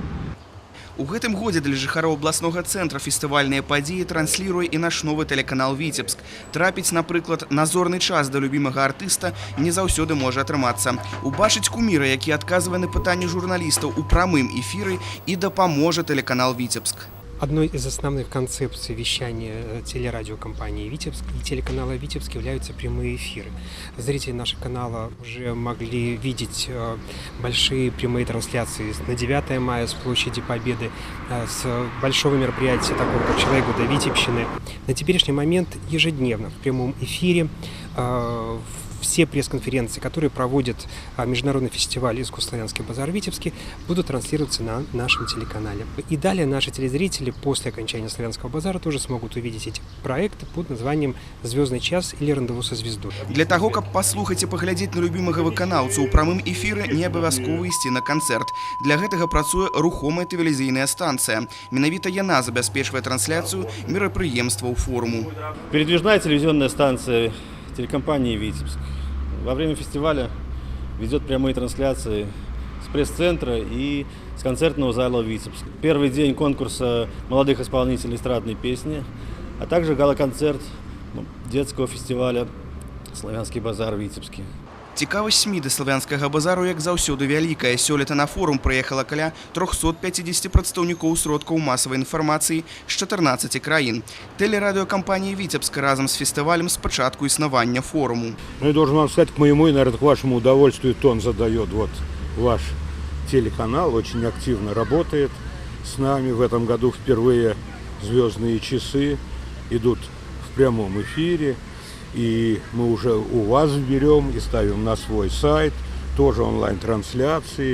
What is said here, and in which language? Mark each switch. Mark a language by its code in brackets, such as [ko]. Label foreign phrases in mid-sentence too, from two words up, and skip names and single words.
[be] У гэтым годзе для жыхароў абласнога цэнтра фестывальныя падзеі трансліруе і наш новы тэлеканал «Віцебск». Трапіць, напрыклад, на зорны час да любімага артыста не заўсёды можа атрымацца. Убачыць куміра, які адказвае на пытанні журналістаў у прамым эфіры, і дапаможа тэлеканал «Віцебск». [ru] Одной из основных концепций вещания телерадиокомпании «Витебск» и телеканала «Витебск» являются прямые эфиры. Зрители нашего канала уже могли видеть большие прямые трансляции на 9 мая с площади Победы, с большого мероприятия, такого как «Человек года Витебщины». На теперешний момент ежедневно в прямом эфире все пресс-конференции, которые проводит международный фестиваль «Искусство-славянский базар» в Витебске, будут транслироваться на нашем телеканале. И далее наши телезрители после окончания «Славянского базара» тоже смогут увидеть эти проекты под названием «Звездный час» или «Рандеву со звездой». [be] Для того, каб паслухаць і паглядзець на любімага выканаўцу ў прамым эфіры, не абавязкова ісці на канцэрт. Для гэтага працуе рухомая тэлевізійная станцыя. Менавіта яна забяспечвае трансляцыю мерапрыемстваў форуму. [ru] Передвижная телевизионная станция телекомпании «Витебск» во время фестиваля ведет прямые трансляции с пресс-центра и с концертного зала «Витебск». Первый день конкурса молодых исполнителей эстрадной песни, а также гала-концерт детского фестиваля «Славянский базар» в Витебске. [be] Цікавасць СМІ да славянскага базару, як заўсёды, вялікая. Сёлета на форум прыехала каля 350 прадстаўнікоў сродкаў масавай інфармацыі з 14 краін. Телерадиокомпания «Витебск» разом с фестивалем с початку існавання форуму. [ru] Ну и должен вам сказать, к моему и, наверное, к вашему удовольствию тон задает вот ваш телеканал, очень активно работает с нами. В этом году впервые «Звездные часы» идут в прямом эфире. И мы уже у вас берем и ставим на свой сайт, тоже онлайн-трансляции.